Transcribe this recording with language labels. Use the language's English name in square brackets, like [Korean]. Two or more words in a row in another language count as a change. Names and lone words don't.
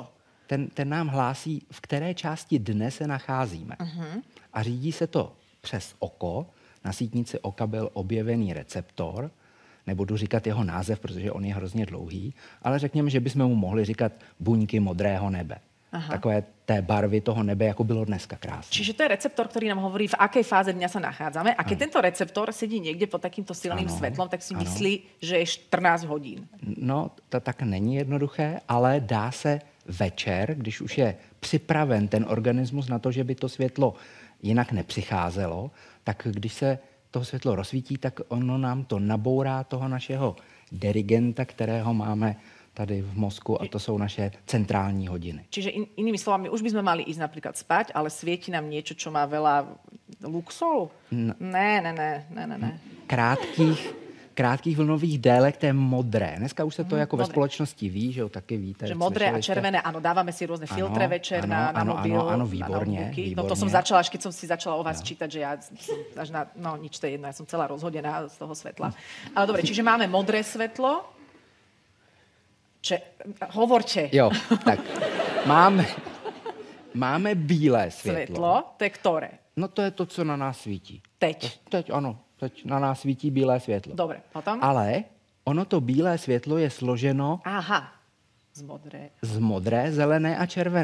[Czech] Ten nám hlásí, v které části dne se nacházíme. A řídí se to přes oko. Na sítnici oka byl objevený receptor. Nebudu říkat jeho název, protože on je hrozně dlouhý, ale řekněme, že bychom mu mohli říkat buňky modrého nebe. Aha. Takové té barvy toho nebe, jako bylo dneska krásne. [Slovak] Čiže to je receptor, ktorý nám hovorí, v akej fáze dňa sa nachádzame. A keď tento receptor sedí niekde pod takýmto silným svetlom, tak si myslí, že je 14 hodín. [Czech] No, to tak není jednoduché, ale dá se večer, když už je připraven ten organismus na to, že by to světlo jinak nepřicházelo, tak když se to světlo rozsvítí, tak ono nám to nabourá toho našeho dirigenta, kterého máme tady v mozku a to jsou naše centrální hodiny. [Slovak] Čiže inými slovami, už by sme mali ísť napríklad spať, ale svieti nám niečo, čo má veľa luxolu? [Czech] Ne. Krátkých vlnových délek, to je modré. Dneska už se to jako ve společnosti ví, že jo, taky víte. [Slovak] Že modré a červené, áno, dávame si rôzne filtre večer na mobil, [Czech] ano, výborně. [Slovak] No to som začala, až keď som si začala o vás čítať, že ja až na, nič, to je jedno, ja som celá rozhodená z toho svetla. Ale dobre, čiže máme modré svetlo. Hovorte. [Czech] Jo, tak máme bílé světlo. [Slovak] To je ktoré? [Czech] No to je to, co na nás svítí. Teď? Teď na nás svítí bílé světlo. [Slovak] Dobre, potom? [Czech] Ale ono to bílé světlo je složeno z modré, zelené a červené.